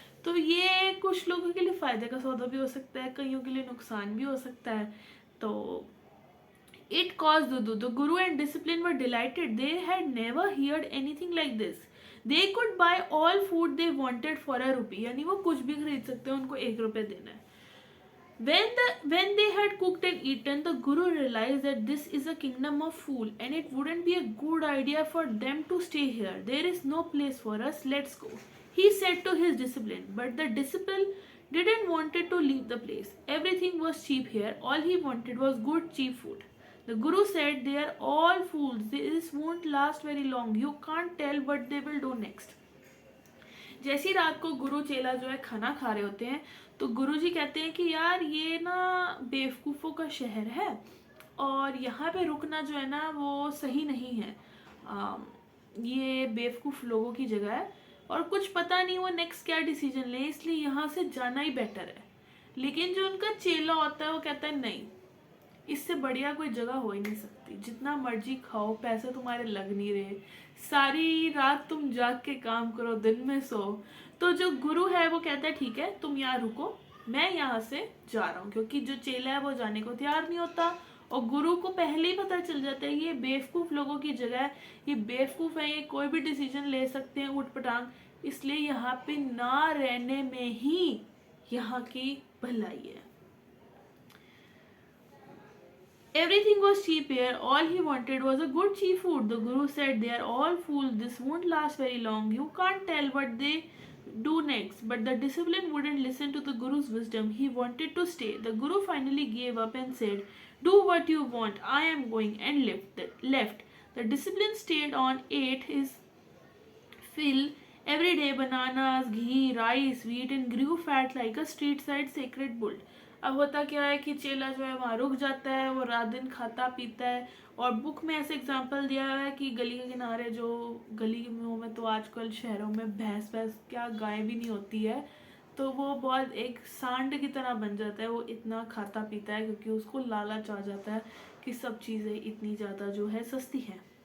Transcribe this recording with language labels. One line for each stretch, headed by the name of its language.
Hindi: तो ये कुछ लोगों के लिए फ़ायदे का सौदा भी हो सकता है, कईयों के लिए नुकसान भी हो सकता है।
English: तो it caused Dudu. The Guru and discipline were delighted. They had never heard anything like this. They could buy all food they wanted for a rupee.
Hindi: यानी वो कुछ भी खरीद सकते हैं, उनको 1 रुपये देना है।
English: When they had cooked and eaten, the Guru realized that this is a kingdom of fool and it wouldn't be a good idea for them to stay here. There is no place for us. Let's go, he said to his discipline. But the disciple didn't wanted to leave the place. Everything was cheap here. All he wanted was good cheap food. The Guru said, they are all fools. This won't last very long. You can't tell what they will do next.
Hindi: जैसी रात को गुरु चेला जो है खाना खा रहे होते हैं, तो गुरु जी कहते हैं कि यार ये ना बेवकूफ़ों का शहर है और यहाँ पे रुकना जो है ना वो सही नहीं है। ये बेवकूफ़ लोगों की जगह है और कुछ पता नहीं वो नेक्स्ट क्या डिसीजन ले, इसलिए यहाँ से जाना ही बेटर है। लेकिन जो उनका चेला होता है वो कहता है नहीं, इससे बढ़िया कोई जगह हो ही नहीं सकती। जितना मर्जी खाओ, पैसे तुम्हारे लग नहीं रहे, सारी रात तुम जाग के काम करो, दिन में सो। तो जो गुरु है वो कहता है ठीक है तुम यहाँ रुको, मैं यहाँ से जा रहा हूँ। क्योंकि जो चेला है वो जाने को तैयार नहीं होता और गुरु को पहले ही पता चल जाता है ये बेवकूफ़ लोगों की जगह है, ये बेवकूफ़ है, ये कोई भी डिसीजन ले सकते हैं उठपटांग, इसलिए यहाँ पे ना रहने में ही यहाँ की भलाई है।
English: Everything was cheap here. All he wanted was a good cheap food. The Guru said, they are all fools. This won't last very long. You can't tell what they do next. But the discipline wouldn't listen to the Guru's wisdom. He wanted to stay. The Guru finally gave up and said, do what you want. I am going, and left. The discipline stayed on, ate his fill every day, bananas, ghee, rice, wheat, and grew fat like a street side sacred bull.
Hindi: अब होता क्या है कि चेला जो है वहाँ रुक जाता है, वो रात दिन खाता पीता है। और बुक में ऐसे एग्जांपल दिया हुआ है कि गली के किनारे जो गली में तो आजकल शहरों में भैंस क्या गाय भी नहीं होती है, तो वो बहुत एक सांड की तरह बन जाता है। वो इतना खाता पीता है क्योंकि उसको लालच आ जाता है कि सब चीज़ें इतनी ज़्यादा जो है सस्ती हैं।